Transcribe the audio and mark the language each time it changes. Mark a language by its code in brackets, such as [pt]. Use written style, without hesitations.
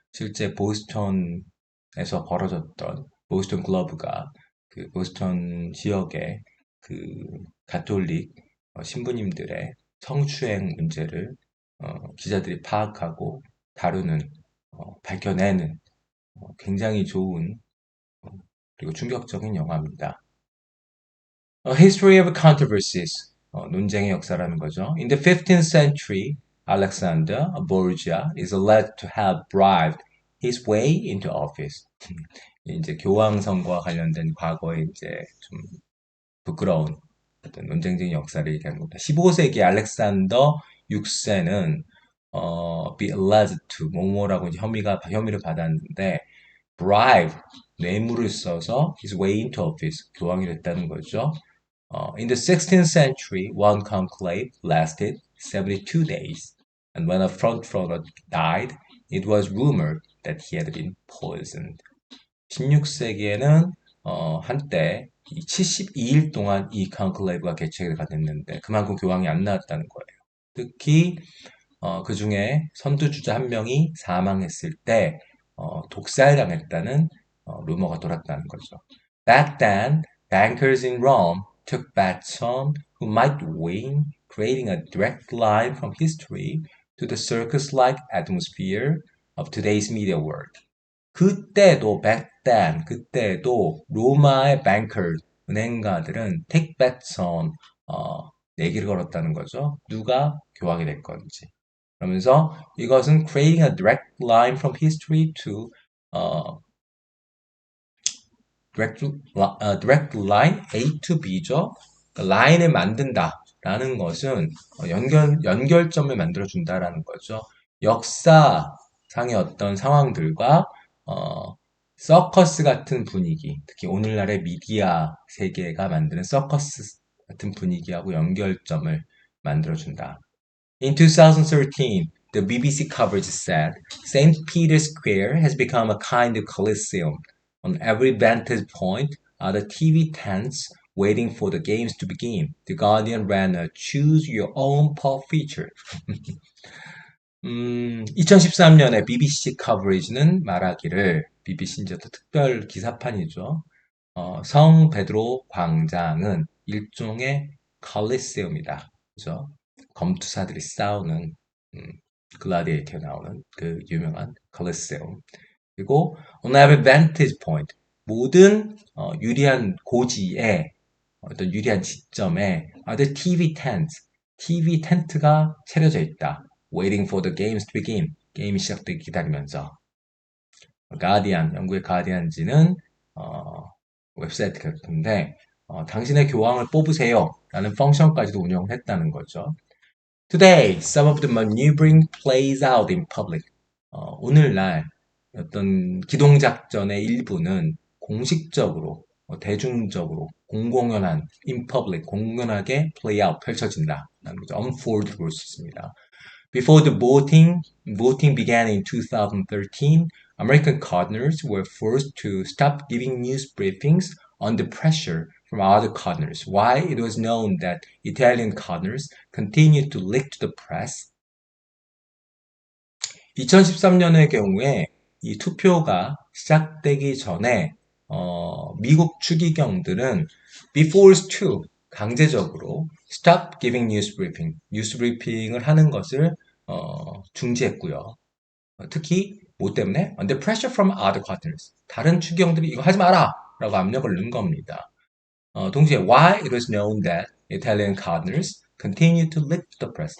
[ko] 실제 보스턴에서 벌어졌던 보스턴 글러브가 그 보스턴 지역의 그 가톨릭 신부님들의 성추행 문제를 기자들이 파악하고 다루는 밝혀내는 굉장히 좋은 그리고 충격적인 영화입니다. [en] A History of Controversies, [ko] 논쟁의 역사라는 거죠. [en] In the 15th century, Alexander Borgia is alleged to have bribed his way into office. [ko] 이제 교황선거와 관련된 과거에 이제 좀 부끄러운 어떤 논쟁적인 역사를 얘기하는 겁니다. 15세기 알렉산더 6세는 [en] be alleged to [ko] 뭐뭐라고 혐의를 받았는데 bribe 뇌물을 써서 [en] his way into office [ko] 교황이 됐다는 거죠. [en] In the 16th century, one conclave lasted 72 days, and when a frontrunner died, it was rumored that he had been poisoned. [ko] 16세기에는 한때 72일 동안 이 컨클레이브가 개최가 됐는데 그만큼 교황이 안 나왔다는 거예요. 특히 그 중에 선두주자 한 명이 사망했을 때 독살당했다는 루머가 돌았다는 거죠. [en] Back then, bankers in Rome took bets on who might win, creating a direct line from history to the circus-like atmosphere of today's media world. [ko] 그때도 [en] back then, [ko] 그때도 로마의 bankers, 은행가들은 [en] take bets on [ko] 내기를 걸었다는 거죠. 누가 교황이 될 건지. 그러면서 이것은 [en] creating a direct line from history to direct line A to B죠. [ko] 라인을 만든다라는 것은 연결점을 만들어준다라는 거죠. 역사상의 어떤 상황들과 서커스 같은 분위기, 특히 오늘날의 미디어 세계가 만드는 서커스 같은 분위기하고 연결점을 만들어준다. [en] In 2013, the BBC coverage said St. Peter's Square has become a kind of coliseum. On every vantage point are the TV tents waiting for the games to begin. The Guardian ran a choose your own pop feature. [ko] 2013년에 BBC 커버리지는 말하기를, BBC 이제 또 특별 기사판이죠. 성 베드로 광장은 일종의 콜리세움이다. 그죠? 검투사들이 싸우는, 음, 글라디에이터에 나오는 그 유명한 콜리세움. 그리고 [en] on every vantage point, [ko] 모든 유리한 고지에, 어떤 유리한 지점에 [en] the TV tent, [ko] TV 텐트가 차려져 있다. [en] Waiting for the games to begin. [ko] 게임이 시작되기 기다리면서. 가디안, 영국의 가디안지는 웹사이트 같은데 당신의 교황을 뽑으세요 라는 펑션까지도 운영을 했다는 거죠. [en] Today, some of the maneuvering plays out in public. [ko] 오늘날 어떤 기동작전의 일부는 공식적으로, 대중적으로, 공공연한, in public, 공연하게 [en] play out, [ko] 펼쳐진다. 라는 거죠. [en] unfold [ko] 볼 수 있습니다. [en] Before the voting began in 2013, American cardinals were forced to stop giving news briefings under pressure from other cardinals. Why? It was known that Italian cardinals continued to leak to the press. [ko] 2013년의 경우에 이 투표가 시작되기 전에 미국 추기경들은 before to 강제적으로 [en] stop giving news briefing, [ko] 뉴스 브리핑을 하는 것을 중지했고요. 특히 뭐 때문에? Under pressure from other partners. 다른 추기경들이 이거 하지 마라! 라고 압력을 넣은 겁니다. 동시에 [en] why it was known that Italian cardinals continued to leak to the press.